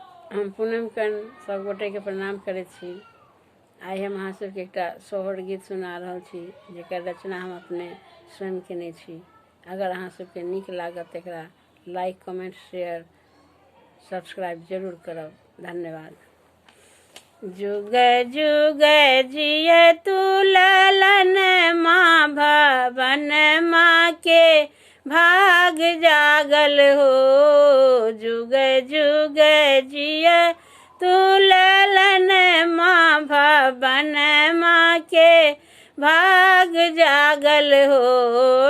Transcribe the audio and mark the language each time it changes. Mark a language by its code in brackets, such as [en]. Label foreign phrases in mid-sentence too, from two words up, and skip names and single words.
[mai] हम पूनम कन सब गोटे के प्रणाम करे छी। आई हम अहाँ सबके एकटा सोहर गीत सुना रहल छी, जेकर रचना हम अपने स्वयं केने छी। अगर अहाँ सबके नीक लागत एकरा [en] like, comment, share, subscribe [mai] जरूर करब। धन्यवाद। जुग जुग जिय तू ललन माँ भवन माँ के भाग जागल हो। जुग जुग जिय तू ललन माँ भवन माँ के भाग जागल हो।